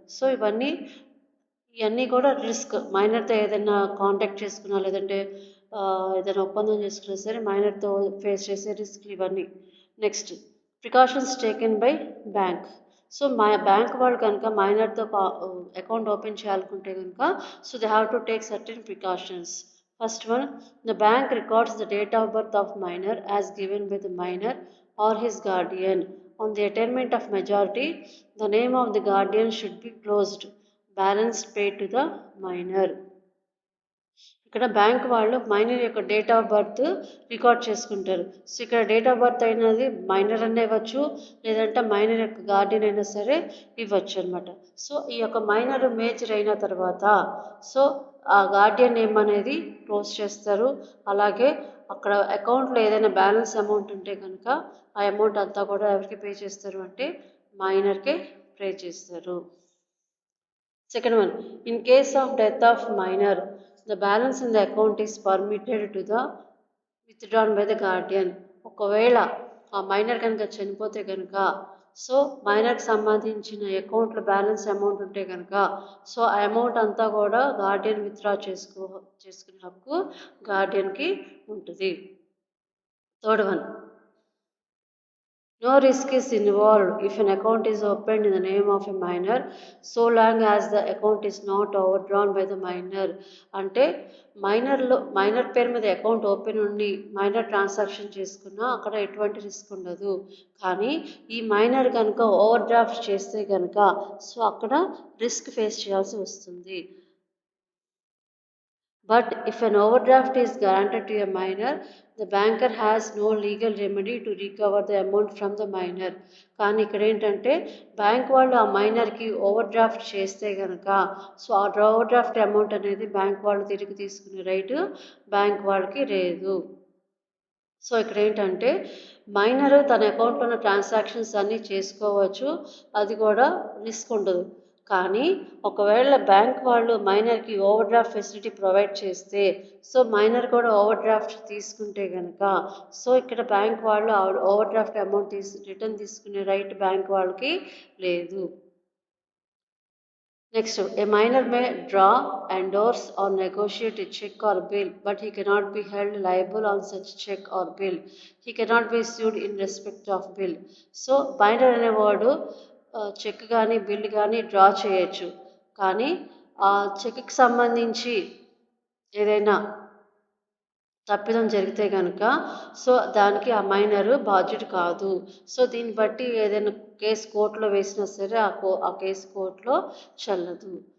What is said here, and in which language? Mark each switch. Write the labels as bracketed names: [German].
[Telugu] So ఇవన్నీ కూడా risk. మైనర్తో ఏదైనా కాంటాక్ట్ చేసుకున్నా లేదంటే ఏదైనా ఒప్పందం చేసుకున్నా సరే మైనర్తో ఫేస్ చేసే రిస్క్ ఇవన్నీ. Next, [English] Precautions taken by bank. [Telugu] So మా బ్యాంక్ వాళ్ళు కనుక మైనర్తో అకౌంట్ ఓపెన్ చేయాలనుకుంటే కనుక so [English] They have to take certain precautions. First one, the bank records the date of birth of minor as given by the minor or his guardian. On the attainment of majority, the name of the guardian should be closed. Balance paid to the minor. [Telugu] ఇక్కడ bank వాళ్ళు minor యొక్క date of birth record చేసుకుంటారు. So ఇక్కడ date of birth అయినది minor అనే ఇవ్వచ్చు, లేదంటే minor యొక్క గార్డియన్ అయినా సరే ఇవ్వచ్చు అనమాట. సో ఈ యొక్క మైనర్ మేజర్ అయిన తర్వాత సో ఆ గార్డియన్ నేమ్ అనేది క్లోజ్ చేస్తారు. అలాగే అక్కడ అకౌంట్లో ఏదైనా బ్యాలెన్స్ అమౌంట్ ఉంటే కనుక ఆ అమౌంట్ అంతా కూడా ఎవరికి పే చేస్తారు అంటే మైనర్కే పే చేస్తారు. [English] Second one, in case of death of minor, the balance in the account is permitted to the withdrawn by the guardian. [Telugu] ఒకవేళ ఆ మైనర్ కనుక చనిపోతే కనుక సో మైనర్కి సంబంధించిన అకౌంట్లో బ్యాలెన్స్ అమౌంట్ ఉంటే కనుక సో ఆ అమౌంట్ అంతా కూడా గార్డియన్ విత్డ్రా చేసుకునే హక్కు గార్డియన్కి ఉంటుంది. [English] Third one, no risk is involved if an account is opened in the name of a minor so long as the account is not overdrawn by the minor. [Telugu] అంటే minor పేరు మీద account open ఉండి minor transaction చేసుకున్నా అక్కడ ఎటువంటి risk ఉండదు. కానీ ఈ మైనర్ కనుక ఓవర్ డ్రాఫ్ట్ చేస్తే కనుక సో అక్కడ రిస్క్ ఫేస్ చేయాల్సి వస్తుంది. [English] But if an overdraft is granted to a minor, the banker has no legal remedy to recover the amount from the minor. [Telugu] కానీ ఇక్కడ ఏంటంటే బ్యాంక్ వాళ్ళు ఆ మైనర్కి ఓవర్ డ్రాఫ్ట్ చేస్తే కనుక సో ఆ ఓవర్ డ్రాఫ్ట్ అమౌంట్ అనేది బ్యాంక్ వాళ్ళు తిరిగి తీసుకునే రైట్ బ్యాంక్ వాళ్ళకి లేదు. సో ఇక్కడ ఏంటంటే మైనర్ తన అకౌంట్లో ఉన్న ట్రాన్సాక్షన్స్ అన్నీ చేసుకోవచ్చు, అది కూడా రిస్క్ ఉండదు. కానీ ఒకవేళ బ్యాంక్ వాళ్ళు మైనర్కి ఓవర్ డ్రాఫ్ట్ ఫెసిలిటీ ప్రొవైడ్ చేస్తే సో మైనర్ కూడా ఓవర్ డ్రాఫ్ట్ తీసుకుంటే కనుక సో ఇక్కడ బ్యాంక్ వాళ్ళు ఓవర్ డ్రాఫ్ట్ అమౌంట్ రిటర్న్ తీసుకునే రైట్ బ్యాంక్ వాళ్ళకి లేదు. [English] Next, a minor may draw, endorse or negotiate a check or bill, but he cannot be held liable on such check or bill. He cannot be sued in respect of bill. [Telugu] So, minor అనేవాడు check కానీ bill కానీ draw చేయొచ్చు, కానీ ఆ చెక్కి సంబంధించి ఏదైనా తప్పిదం జరిగితే కనుక సో దానికి ఆ మైనరు బాధ్యుడు కాదు. సో దీన్ని బట్టి ఏదైనా కేసు కోర్టులో వేసినా సరే ఆ కేసు కోర్టులో చెల్లదు.